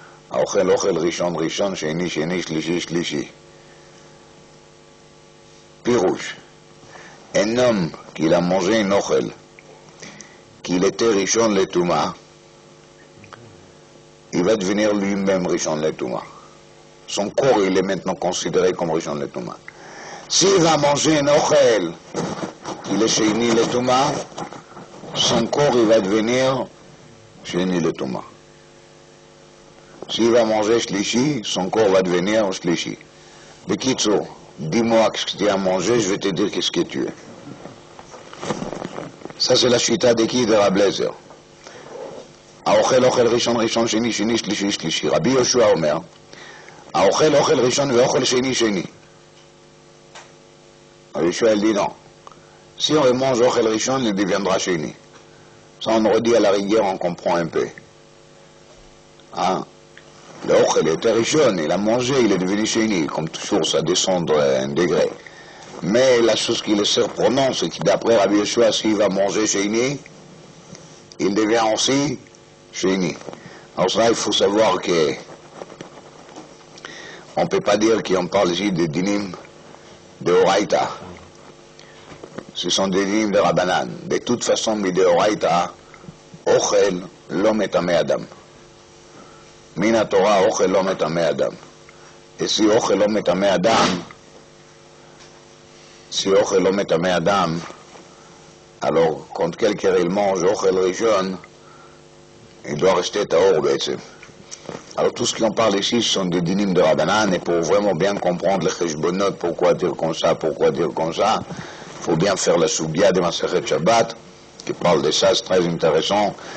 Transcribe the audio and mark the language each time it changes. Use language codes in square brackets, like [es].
[he] האוכל אוכל ראשון ראשון, שני שני, שלישי שלישי. [fr] פירוש, un homme qui a mangé un אוכל, qu'il était ראשון לטומאה, il va devenir lui-même ראשון לטומאה. Son corps, il est maintenant considéré comme ראשון לטומאה. S'il va manger un אוכל, il est שני לטומאה, son corps, il va devenir שני לטומאה. S'il va manger shlishi, son corps va devenir shlishi. Bekitso, dis-moi ce que tu as mangé, je vais te dire qu'est-ce que tu es. Ça c'est la shita de qui? De Rabbi Eliezer. [he] האוכל אוכל ראשון ראשון, שני שני, שלישי שלישי. רבי יהושע אומר, האוכל אוכל ראשון ואוכל שני שני. [fr] Rabbi Yeshua dit non. Si on mange אוכל ראשון, il deviendra sheni. Ça on redit à la rigueur, on comprend un peu. Hein? Le ochel était rishon, il a mangé, il est devenu sheni, comme toujours ça descend un degré. Mais la chose qui le surprenant, c'est que d'après Rabbi Yeshua, s'il va manger sheni, il devient aussi sheni. Alors ça, il faut savoir que on ne peut pas dire qu'on parle ici de dinim de Horaïta. Ce sont des dinim de Rabbanan. De toute façon, mais de Horaïta, ochel l'homme est un adam. [he] מן התורה אוכל לא מטמא אדם. [fr] Et si [he] אוכל לא מטמא אדם, [fr] si אוכל לא מטמא אדם, alors quand quelqu'un il mange אוכל ראשון, il doit rester tahor בעצם. Alors tout ce qu'on parle ici ce sont des dinim de Rabbanan, et pour vraiment bien comprendre les cheshbonot, pourquoi dire comme ça, il faut bien faire la soubia de Masechet Shabbat, qui parle de ça, c'est très intéressant.